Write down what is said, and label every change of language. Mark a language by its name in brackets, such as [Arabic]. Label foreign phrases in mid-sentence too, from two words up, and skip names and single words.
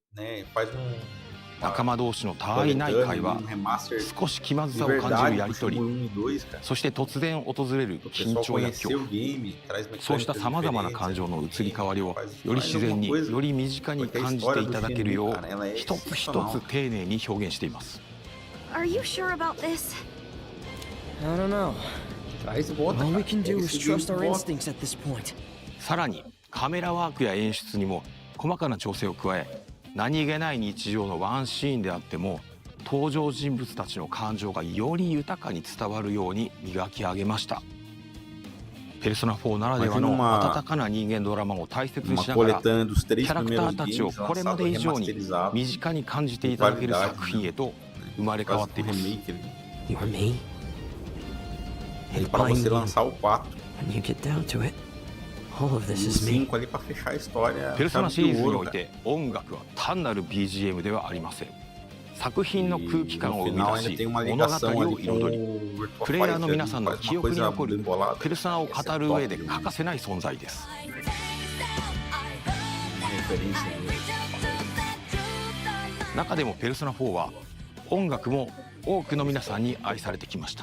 [Japanese] 仲間同士のたわいない会話、少し気まずさを感じるやり取り、そして突然訪れる緊張や恐怖、そうしたさまざまな感情の移り変わりをより自然に、より身近に感じていただけるよう、一つ一つ丁寧に表現しています。 [English] Are you sure about this? I don't know. All we can do is trust our instincts at this point. [Japanese] さらにカメラワークや演出にも細かな調整を加え、何気ない日常のワンシーンであっても登場人物たちの感情がより豊かに伝わるように磨き上げました。ペルソナ4ならではの温かな人間ドラマを大切にしながら、キャラクターたちをこれまで以上に身近に感じていただける作品へと生まれ変わっています。 [Portuguese] Para você lançar o 4. O 5 ali para fechar a história. [Japanese] ペルソナシリーズにおいて音楽は単なる BGM ではありません。作品の空気感を生み出し、物語を彩り、プレイヤーの皆さんの記憶に残るペルソナを語る上で欠かせない存在です。中でもペルソナ4は音楽も多くの皆さんに愛されてきました。